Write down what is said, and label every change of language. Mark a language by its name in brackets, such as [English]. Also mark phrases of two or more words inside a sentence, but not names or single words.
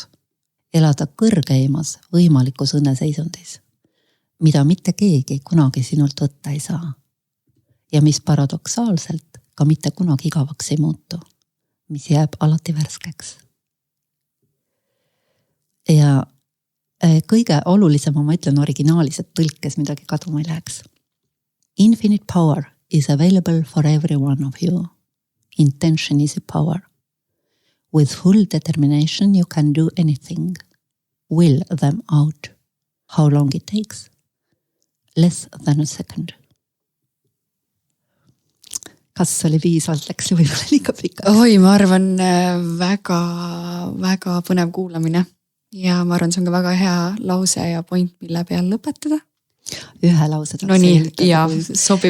[Estonian] Elada kõrgeimas võimalikus õnneseisundis, mida mitte keegi kunagi sinult võtta ei saa. Ja mis paradoksaalselt ka mitte kunagi igavaks ei muutu, mis jääb alati värskeks. Ja kõige olulisem, ma ütlen originaalis, et tõlkes midagi kaduma ei läheks. [English] Infinite power is available for every one of you. Intention is a power. With full determination you can do anything. Will them out. How long it takes? Less than a second. [Estonian] Kas oli piisavalt, läks võib-olla liiga pikaks? Oi, ma arvan väga, väga põnev kuulamine. Ja ma arvan, see on ka väga hea lause ja point, mille peal lõpetada. Ühe lause. No nii, jaa, sobib.